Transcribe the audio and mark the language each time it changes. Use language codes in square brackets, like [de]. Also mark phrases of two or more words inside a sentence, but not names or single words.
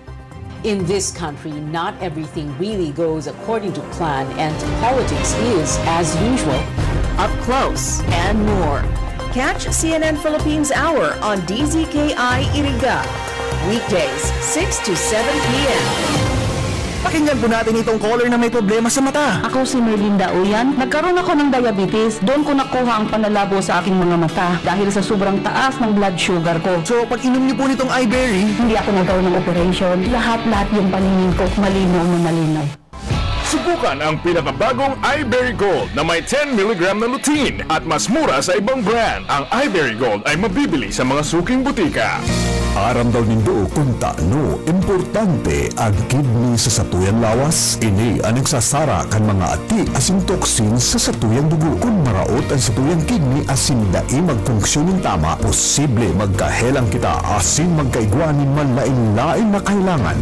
[en] In this country, not everything really goes according to plan, and politics is, as usual, Up close and more. Catch CNN Philippines Hour on DZKI-IRIGA. Weekdays, 6 to 7 p.m. [tl] Pakinggan po natin itong caller na may problema sa mata. Ako si Merlinda Uyan. Nagkaroon ako ng diabetes. Doon ko nakuha ang panlalabo sa aking mga mata dahil sa sobrang taas ng [en] blood sugar [tl] ko. So, pag inom niyo po nitong iBerry, hindi ako nagkaroon ng operation. Lahat-lahat yung paningin ko malinaw na malinaw. Subukan ang pinakabagong iBerry Gold na may 10 mg na lutein at mas mura sa ibang brand. Ang iBerry Gold ay mabibili sa mga suking butika. [bik] aram daw nindo kung taano importante ang kidney sa satuyan lawas. Ini ang nagsasara kan mga ati asin toksin sa satuyang dugo. Kung maraot ang satuyang kidney asin dai magfunksyonin tama, posible magkahelang kita asin magkaigwanin man lain-lain na kailangan.